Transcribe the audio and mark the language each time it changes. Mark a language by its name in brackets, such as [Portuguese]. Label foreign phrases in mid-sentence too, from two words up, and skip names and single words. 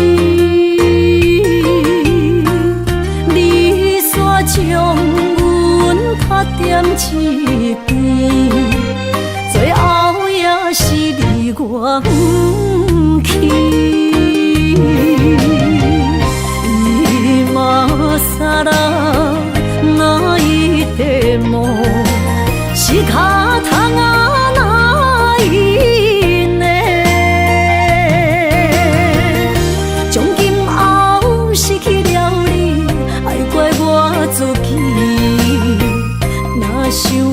[Min Nan Chinese] 你煞将阮拍点一边，最后也是你我不去。 [Japanese] 今さら泣いても仕方がないね。 [Min Nan Chinese] 从今后失去了你，爱怪我自己。若是